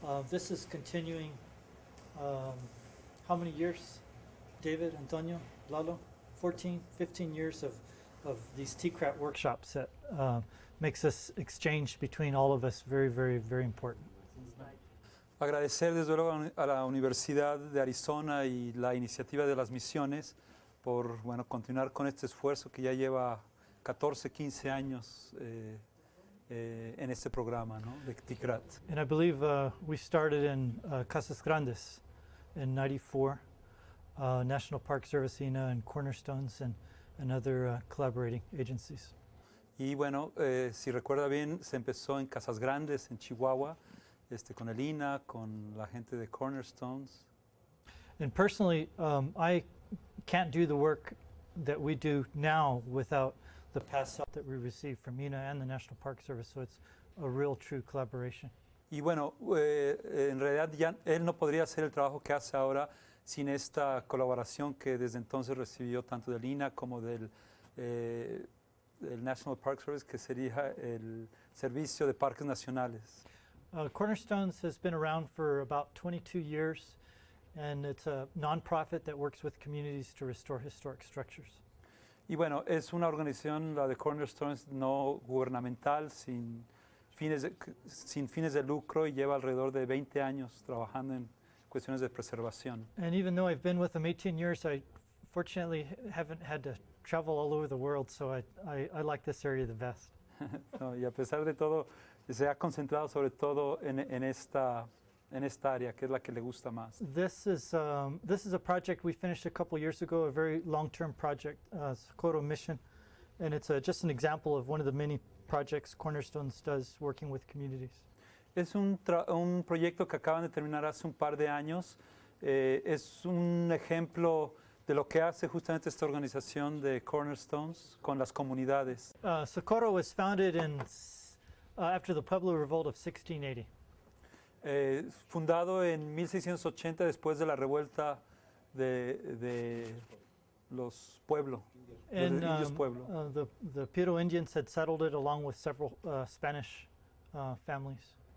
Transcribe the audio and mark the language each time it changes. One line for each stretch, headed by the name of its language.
English: This is continuing, how many years, David, Antonio, Lalo? 14, 15 years of these TCRAT workshops that makes this exchange between all of us very, very, very important.
Spanish: Agradecer desde luego a la Universidad de Arizona y la iniciativa de las misiones por continuar con este esfuerzo que ya lleva 14, 15 años en este programa, ¿no? De TCRAT.
English: And I believe we started in Casas Grandes in '94, National Park Service, INA, and Cornerstones, and other collaborating agencies.
Spanish: Y si recuerda bien, se empezó en Casas Grandes, en Chihuahua, con el INA, con la gente de Cornerstones.
English: And personally, I can't do the work that we do now without the past help that we receive from INA and the National Park Service, so it's a real true collaboration.
Spanish: Y en realidad ya él no podría hacer el trabajo que hace ahora sin esta colaboración que desde entonces recibió tanto del INA como del National Park Service, que sería el Servicio de Parques Nacionales.
English: Cornerstones has been around for about 22 years, and it's a nonprofit that works with communities to restore historic structures.
Spanish: Y es una organización, la de Cornerstones, no gubernamental, sin fines de lucro, y lleva alrededor de 20 años trabajando en cuestiones de preservación.
English: And even though I've been with them 18 years, I fortunately haven't had to travel all over the world, so I like this area the best.
Spanish: No, y a pesar de todo, se ha concentrado sobre todo en esta área, que es la que le gusta más.
English: This is a project we finished a couple years ago, a very long-term project, Socorro Mission, and it's just an example of one of the many projects Cornerstones does working with communities.
Spanish: Es un proyecto que acaban de terminar hace un par de años. Es un ejemplo de lo que hace justamente esta organización de Cornerstones con las comunidades.
English: Socorro was founded after the Pueblo Revolt of 1680.
Spanish: Fundado en 1680 después de la revuelta de los Pueblo, los indios Pueblo.
English: The Piro Indians had settled it along with several Spanish families.